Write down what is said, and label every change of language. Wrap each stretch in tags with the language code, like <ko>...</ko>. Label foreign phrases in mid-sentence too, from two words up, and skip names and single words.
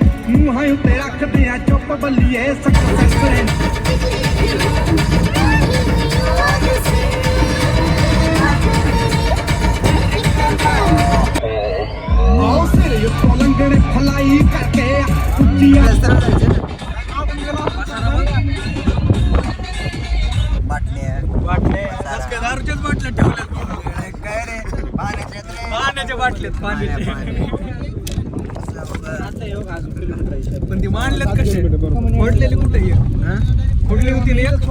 <pa>ਮੂੰਹਾਂ ਉੱਤੇ ਰੱਖਦੇ ਆ ਚੁੱਪ ਬੱਲੀਏ ਸਕਸੈਸ ਆਓ ਸਿਰੇ ਉੱਤੋਂ ਲੰਘਣੇ ਫਲਾਈ ਕਰਕੇ ਉੱਚੀਆਂ</pa> <mr>दारूच्याच बाटल्या ठेवल्यात काय रे पाण्याच्या बाटल्यात पण ती मांडल्यात कसे फोडलेली कुठे फोडली होती</mr>